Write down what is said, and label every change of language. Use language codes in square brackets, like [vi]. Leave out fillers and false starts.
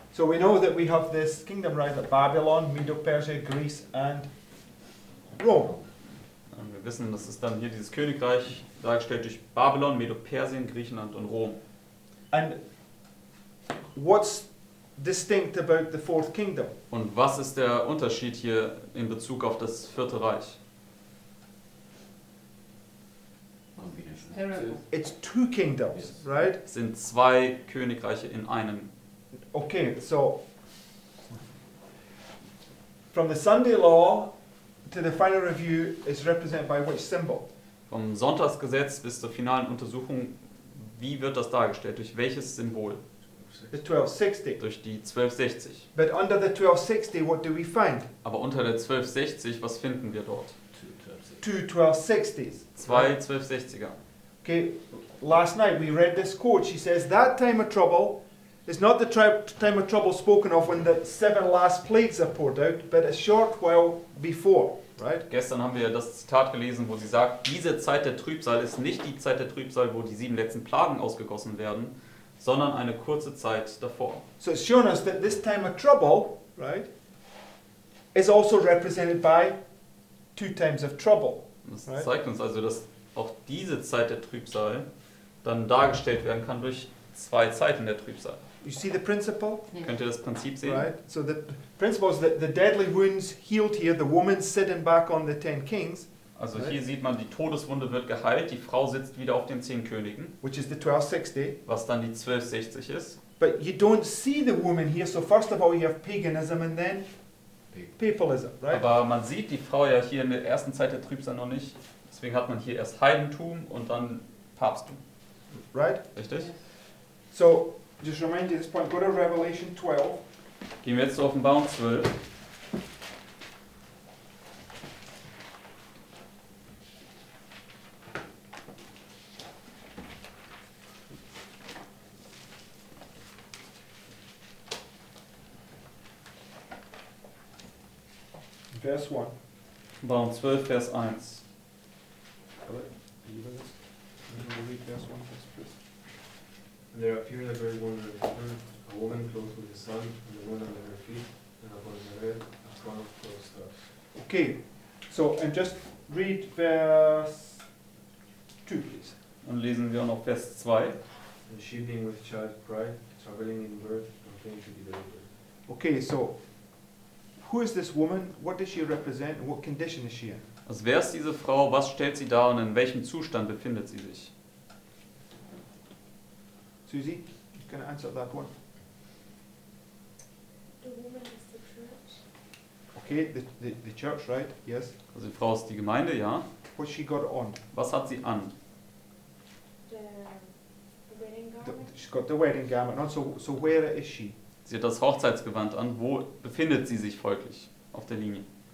[en] So we know that we have this kingdom rise at Babylon, Medo-Persia, Greece, and Rome. [de] Wir wissen, das ist dann hier dieses Königreich dargestellt durch Babylon, Medo-Persien, Griechenland und Rom. [en] And what's distinct about the 4th kingdom? [de] Und was ist der Unterschied hier in Bezug auf das 4. Reich? [en] Terrible. It's 2 kingdoms, Yes. right? [de] Es sind 2 Königreiche in einem. [en] Okay, so from the Sunday law to the final review is represented by which symbol? [de] Vom Sonntagsgesetz bis zur finalen Untersuchung, wie wird das dargestellt? Durch welches Symbol? [en] The 1260. [de] Durch die 1260. [en] But under the 1260, what do we find? [de] Aber unter der 1260, was finden wir dort? [en] 2 1260s. [de] 2 1260er. [en] Okay, last night we read this quote. She says, "That time of trouble is not the time of trouble spoken of when the 7 last plagues are poured out, but a short while before." Right? [de] Gestern haben wir das Zitat gelesen, wo sie sagt, diese Zeit der Trübsal ist nicht die Zeit der Trübsal, wo die 7 letzten Plagen ausgegossen werden, sondern eine kurze Zeit davor. [en] So it's shown us that this time of trouble, right, is also represented by 2 times of trouble. [de] Das [en] Right. [de] zeigt uns also, dass auch diese Zeit der Trübsal dann dargestellt werden kann durch 2 Zeiten der Trübsal. [en] You see the principle? Yes. [de] Könnt ihr das Prinzip sehen? [en] Right? So the principle is that the deadly wounds healed here, the woman sitting back on the 10 kings, [de] Also hier sieht man, die Todeswunde wird geheilt, die Frau sitzt wieder auf den 10 Königen, [en] which is the 1260. [de] was dann die 1260 ist. [en] But you don't see the woman here, so first of all you have paganism and then papalism, right? [de] Aber man sieht die Frau ja hier in der ersten Zeit der Trübsal noch nicht. Deswegen hat man hier erst Heidentum und dann Papsttum. [en] Right? [de] Richtig? [en] Yes. So, just remind you at this point, go to Revelation 12. [de] Gehen wir jetzt zur Offenbarung 12. [en] Verse 1. [de] Offenbarung 12, Vers 1. [en] Read verse 1 first. And there appeared a great wonder in heaven, a woman clothed with the sun, and the moon under her feet, and upon her head a crown of 12 stars. Okay, so, and just read verse 2, please. [de] Und lesen wir auch noch Vers 2. [en] And she being with child cried, travailing in birth, and pain to be delivered. Okay, so, who is this woman? What does she represent? And what condition is she in? [de] Also wer ist diese Frau, was stellt sie dar und in welchem Zustand befindet sie sich? [en] Susie, you can answer that one. The woman is the church. Okay, the church, right? Yes. [de] Also die Frau ist die Gemeinde, ja. [en] What's she got on? [de] Was hat sie an? [en] The wedding garment. She's got the wedding garment on, so where is she? [de] Sie hat das Hochzeitsgewand an. Wo befindet sie sich folglich auf der Linie?